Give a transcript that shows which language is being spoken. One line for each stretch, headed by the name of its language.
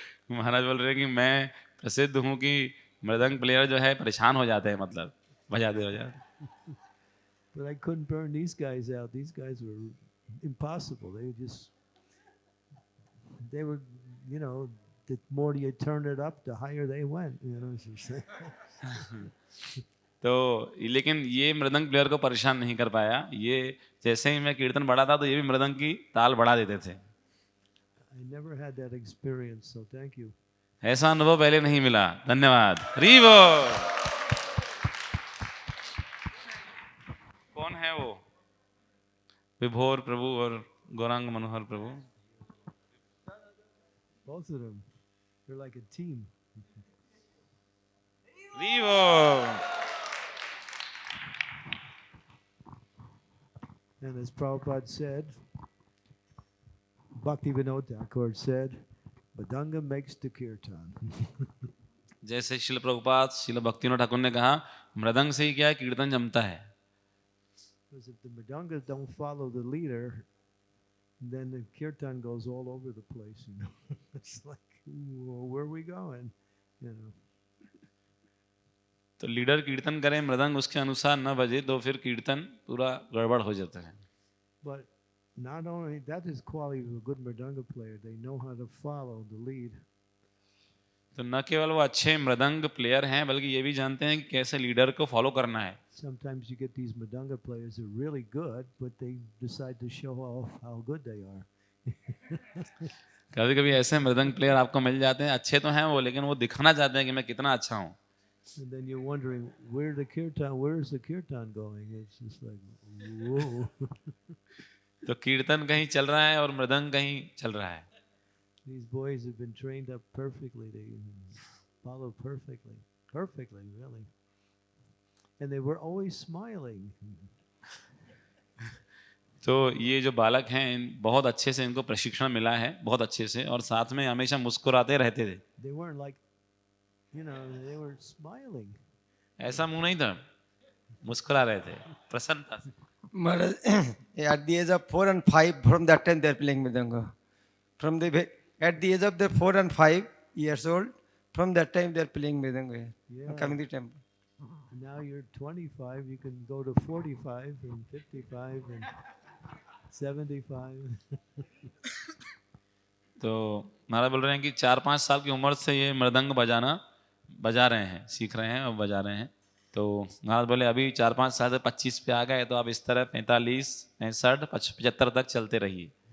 Hindi: महाराज बोल रहे हैं कि मैं प्रसिद्ध हूँ कि मृदंग प्लेयर जो है परेशान हो जाते हैं, मतलब बजाते बजाते.
English: But I couldn't burn these guys out. These guys were impossible. They were, you know, the more you turn it up, the higher they went. You know what I'm saying?
Hindi: तो लेकिन ये मृदंग प्लेयर को परेशान नहीं कर पाया. ये जैसे ही मैं कीर्तन बढ़ा था तो ये भी मृदंग की ताल बढ़ा देते थे.
English: I never had that experience, so thank you.
Hindi: ऐसा अनुभव पहले नहीं मिला. धन्यवाद. रीवो. कौन है वो? विभोर प्रभु और गौरांग मनोहर प्रभु.
English: Both of them, they're like a team. रीवो. And as Prabhupada said, Bhakti Vinod Thakur said, Mridanga makes the kirtan.
Hindi: जैसे शिल प्रभुपाद शिल भक्तिविनोद ठाकुर ने कहा, मृदंग से ही क्या है कीर्तन जमता है.
English: Because if the mridangas don't follow the leader, then the kirtan goes all over the place, you know. It's like, well, where are we going? You know.
Hindi: तो लीडर कीर्तन करे, मृदंग उसके अनुसार न बजे तो फिर कीर्तन पूरा गड़बड़ हो जाता है.
English: But not only that is quality of a good mridanga player, they know how to follow the lead.
Hindi: तो न केवल वो अच्छे मृदंग प्लेयर हैं, बल्कि ये भी जानते हैं कि कैसे लीडर को फॉलो करना है.
English: Sometimes you get these mridanga players who are really good, but they decide to show off how good they are.
Hindi: कभी कभी ऐसे मृदंग प्लेयर आपको मिल जाते हैं, अच्छे तो हैं वो, लेकिन वो दिखाना चाहते हैं कि मैं कितना अच्छा हूँ.
English: And then you're wondering where's the kirtan going? It's just like, whoa.
Hindi: तो कीर्तन कहीं चल रहा है और मृदंग कहीं चल रहा है.
English: These boys have been trained up perfectly. They follow perfectly, really. And they were always smiling.
Hindi: तो ये जो बालक हैं, बहुत अच्छे से इनको प्रशिक्षण मिला है, बहुत अच्छे से, और साथ में हमेशा मुस्कुराते रहते थे.
English: They weren't like, you know, they were smiling.
Hindi: ऐसा मुंह नहीं था, मुस्कुरा रहे थे प्रसन्नता से.
English: Maharaj, at the age of 4 and 5, from that time they are playing mridanga. At the age of the 4 and 5 years old, from that time they are playing mridanga. Yeah. Coming to the temple. Now you're 25, you can go to 45 and 55 and 75.
Hindi: तो महाराज बोल रहे हैं कि 4-5 साल की उम्र से ये मृदंग बजा रहे हैं, सीख रहे हैं और बजा रहे हैं. तो महाराज बोले अभी 4-5 साल से 25 पे आ गए, तो आप इस तरह 45, 65, 75 तक चलते रहिए.